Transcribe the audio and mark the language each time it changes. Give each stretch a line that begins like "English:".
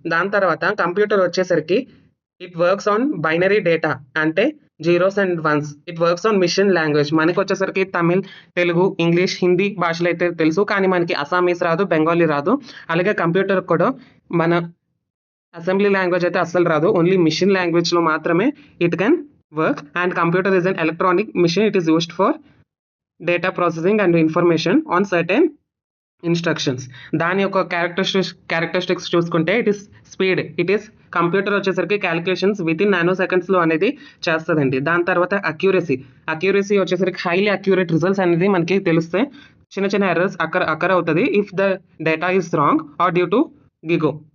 Telugu: దాని తర్వాత కంప్యూటర్ వచ్చేసరికి
English: it works on binary data
Telugu: అంటే zeros and once.
English: It works on machine language.
Telugu: మనకొచ్చేసరికి Tamil, Telugu, English, Hindi భాషలు అయితే తెలుసు. కానీ మనకి అస్సామీస్ రాదు, బెంగాలీ రాదు. అలాగే కంప్యూటర్ కూడా మన అసెంబ్లీ లాంగ్వేజ్ అయితే అస్సలు రాదు. ఓన్లీ మిషన్ లాంగ్వేజ్‌లో మాత్రమే
English: It can work. And computer is an electronic machine. It is used for data processing and information on certain instructions.
Telugu: దాని యొక్క క్యారెక్టరిస్టిక్స్ చూసుకుంటే
English: It is speed.
Telugu: It is computer వచ్చేసరికి calculations with in nano సెకండ్స్లో అనేది చేస్తుందండి. దాని తర్వాత accuracy వచ్చేసరికి హైలీ అక్యూరేట్ రిజల్ట్స్ అనేది మనకి తెలిస్తే చిన్న చిన్న ఎర్రర్స్ అక్కర్ అవుతుంది
English: If the data is wrong or due to GIGO.